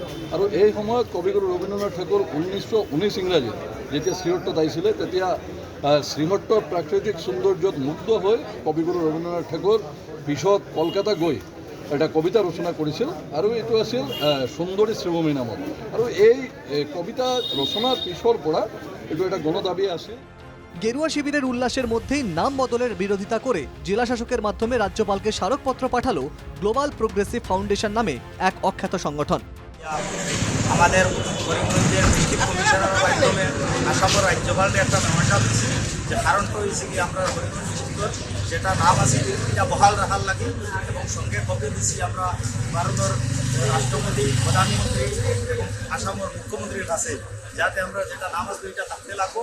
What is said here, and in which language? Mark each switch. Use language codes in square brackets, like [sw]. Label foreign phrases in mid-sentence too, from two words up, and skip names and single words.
[as] আৰু এই সময়ত কবিগুৰু ৰবীন্দ্ৰনাথ ঠাকুৰ 1919 ইংৰাজীত যেতিয়া 76 আহিছিলে, তেতিয়া 76 প্ৰাকৃতিক সৌন্দৰ্যত মুগ্ধ হৈ কবিগুৰু ৰবীন্দ্ৰনাথ ঠাকুৰ পিছত কলকাতা গৈ এটা কবিতা ৰচনা কৰিছিল, আৰু এইটো আছিল সুন্দৰী শ্ৰীভূমি নামত। আৰু এই কবিতা ৰচনাৰ পিছৰ পৰা এইটো এটা গণদাবী আছিল। [bn] গেরুয়া শিবিরের উল্লাসের মধ্যেই নাম বদলের বিরোধিতা করে জেলা শাসকের মাধ্যমে রাজ্যপালকে স্মারকপত্র পাঠালো গ্লোবাল প্রোগ্রেসিভ ফাউন্ডেশন নামে এক অখ্যাত সংগঠন। আমাদের করিমগঞ্জের [en] District Commissioner [bn] মাধ্যমে আসামের রাজ্যপালের একটা মেমোরেন্ডাম দিয়েছে, যে কারণটা হয়েছে কি আমরা করিমগঞ্জ ডিস্ট্রিক্টর যেটা নাম আছে এটা বহাল রাখার লাগে, এবং সঙ্গে কপি দিচ্ছি আমরা ভারতের রাষ্ট্রপতি, প্রধানমন্ত্রী এবং আসামের মুখ্যমন্ত্রীর কাছে, যাতে আমরা যেটা নাম আছে এটা থাকতে লাগবো।